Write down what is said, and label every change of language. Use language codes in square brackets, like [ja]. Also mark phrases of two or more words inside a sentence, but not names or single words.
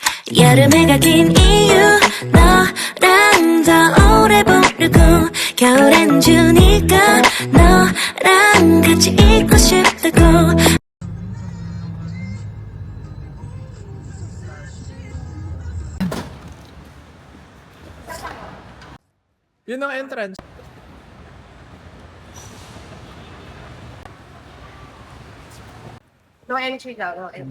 [ko] 여름해가 긴 이유 너랑 더 오래 보려고 겨울엔 주니까 너랑 같이 있고 싶다고. [tl] Yun ang entrance. [en] No entry daw, no entry.